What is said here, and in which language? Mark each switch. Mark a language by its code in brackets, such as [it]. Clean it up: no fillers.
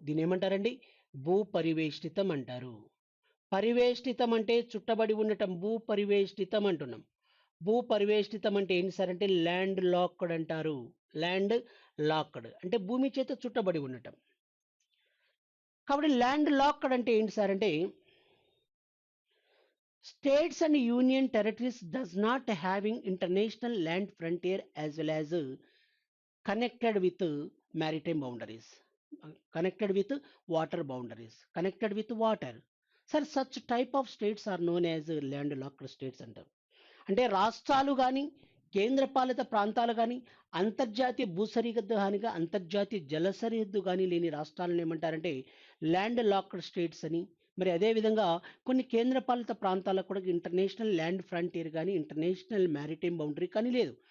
[te] దీని ఏమంటారండి? భూ పరివేష్టితం అంటారు. పరివేష్టితం అంటే చుట్టబడి ఉండటం. భూ పరివేష్టితం అంటున్నాం. భూ పరివేష్టితం అంటే ఏంటి సార్ అంటే ల్యాండ్ లాక్డ్ అంటారు. ల్యాండ్ లాక్డ్ అంటే భూమి చేత చుట్టబడి ఉండటం. కాబట్టి ల్యాండ్ లాక్డ్ అంటే ఏంటి సార్ అంటే [en] states and union territories does not having international land frontier as well as connected with maritime boundaries, connected with water boundaries, connected with water. Sir, such type of states are known as landlocked states అంటారు. [te] అంటే రాష్ట్రాలు కానీ కేంద్రపాలిత ప్రాంతాలు కానీ అంతర్జాతీయ భూసరిహద్దు హానిగా అంతర్జాతీయ జల సరిహద్దు కానీ లేని రాష్ట్రాలను ఏమంటారంటే ల్యాండ్ లాక్డ్ స్టేట్స్ అని. మరి అదేవిధంగా కొన్ని కేంద్రపాలిత ప్రాంతాలకు కూడా ఇంటర్నేషనల్ ల్యాండ్ ఫ్రంటియర్ కానీ ఇంటర్నేషనల్ మ్యారిటైమ్ బౌండరీ కానీ లేదు.